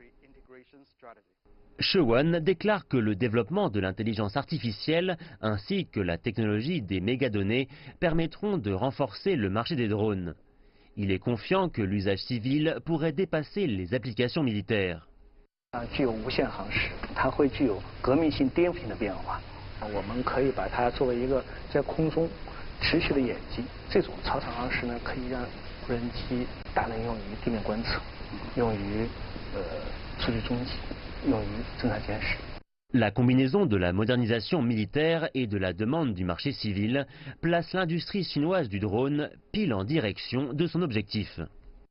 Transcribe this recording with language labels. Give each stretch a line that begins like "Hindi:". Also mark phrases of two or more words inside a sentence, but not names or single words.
French: Shewan déclare que le développement de l'intelligence artificielle ainsi que la technologie des mégadonnées permettront de renforcer le marché des drones. Il est confiant que l'usage civil pourrait dépasser les applications militaires.
Chinese: 具有无限航时，它会具有革命性颠覆性的变化。我们可以把它作为一个在空中持续的演击。这种超长航时呢，可以让无人机大量用于地面观测，用于数据中继，用于侦察监视。
French: La combinaison de la modernisation militaire et de la demande du marché civil place l'industrie chinoise du drone pile en direction de son objectif.